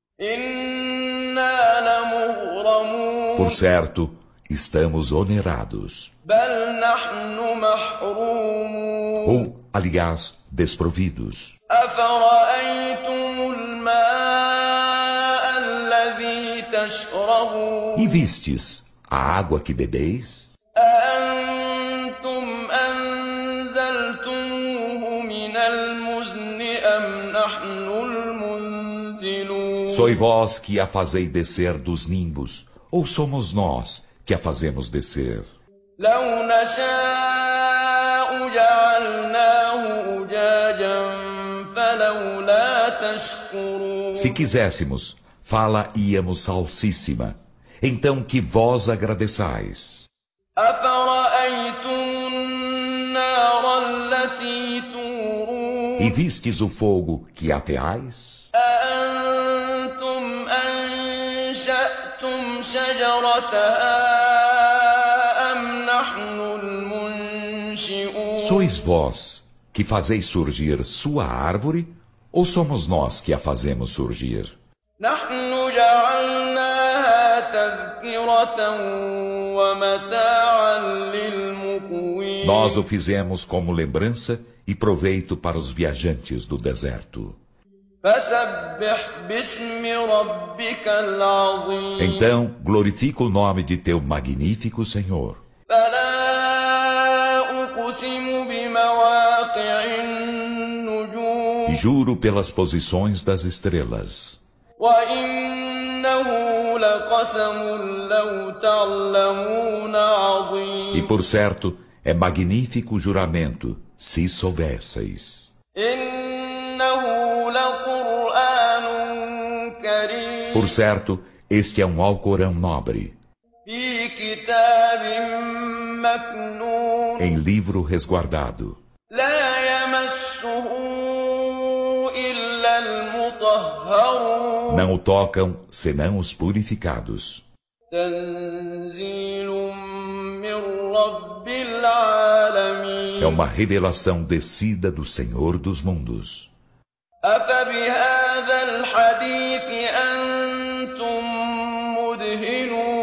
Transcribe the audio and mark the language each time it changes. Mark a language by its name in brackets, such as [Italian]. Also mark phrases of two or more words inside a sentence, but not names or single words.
[Arabic] إِنَّا لَمُغْرَمُونَ [Portuguese] Por certo, estamos onerados. [Arabic] بَلْ نَحْنُ مَحْرُومُونَ [Portuguese] Ou, aliás, desprovidos. [Arabic] أَفَرَأَيْتُمُ الْمَاءَ الَّذِي تَشْرَبُونَ [Portuguese] E vistes a água que bebeis? [Arabic] أَأَنتُمْ أَنزَلْتُمُوهُ مِنَ الْمُزْنِ أَمْ نَحْنُ الْمُنزِلُونَ [Portuguese] Sois vós que a fazei descer dos nimbos, ou somos nós que a fazemos descer? [Arabic] لَوْ نَشَاءُ جَعَلْنَاهُ أُجَاجًا فَلَوْلَا تَشْكُرُونَ [Portuguese] Se quiséssemos, fá-la-íamos salsíssima, então que vós agradeçais. [Arabic] أَفَرَأَيْتُمُ النَّارَ الَّتِي تُورُونَ [Portuguese] E vistes o fogo que ateais? [Arabic] أَأَنتُمْ أَنشَأْتُمْ شَجَرَتَهَا أَمْ نَحْنُ الْمُنشِئُونَ [Portuguese] Sois vós que fazeis surgir sua árvore, ou somos nós que a fazemos surgir? [Arabic] نَحْنُ جَعَلْنَاهَا تَذْكِرَةً وَمَتَاعًا لِلْمُقْوِينَ [Portuguese] Nós o fizemos como lembrança e proveito para os viajantes do deserto. [Arabic] فَسَبِّحْ بِاسْمِ رَبِّكَ الْعَظِيمِ [Portuguese] Então, glorifica o nome de teu magnífico Senhor. [Arabic] فَلَا أُقْسِمُ بِمَوَاقِعِ النُّجُومِ [Portuguese] E juro pelas posições das estrelas. [Arabic] وإنه لقسم لو تعلمون عظيم. [Portuguese] E por certo, é magnífico juramento, se soubesseis. [Arabic] إنه لقرآن كريم. [Portuguese] Por certo, este é um Alcorão nobre, [Arabic] في كتاب مكنون. [Portuguese] em livro resguardado. [Arabic] لا يمسه إلا المطهرون. [Portuguese] Não o tocam, senão os purificados. [Arabic] تنزيل من رب العالمين. [Portuguese] É uma revelação descida do Senhor dos mundos. [Arabic] أفبهذا الحديث أنتم مدهنون.